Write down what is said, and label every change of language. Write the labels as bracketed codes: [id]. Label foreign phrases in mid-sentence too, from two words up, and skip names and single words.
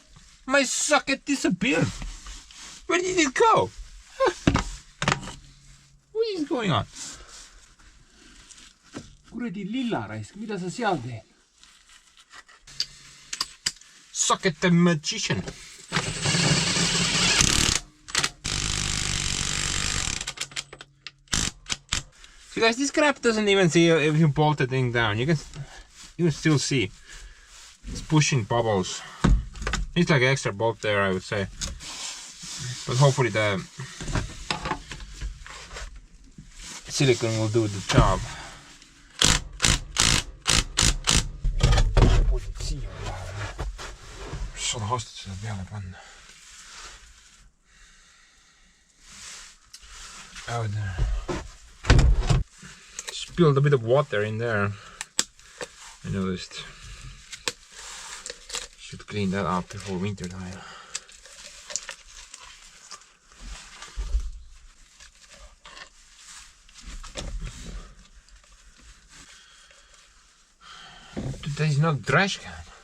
[en] My socket disappeared. Where did it go? What is going on? [et] Kuradi lillaraisk, mida sa seal teed? [en] Socket the magician. So guys, this crap doesn't even see if you bolt the thing down. You can still see it's pushing bubbles. It's like an extra bolt there, I would say. But hopefully the silicone will do the job. [et] Sada aastat seda peale panna. [en] Oh, there. Spilled a bit of water in there. I noticed. Should clean that up before winter time. There is no trash can.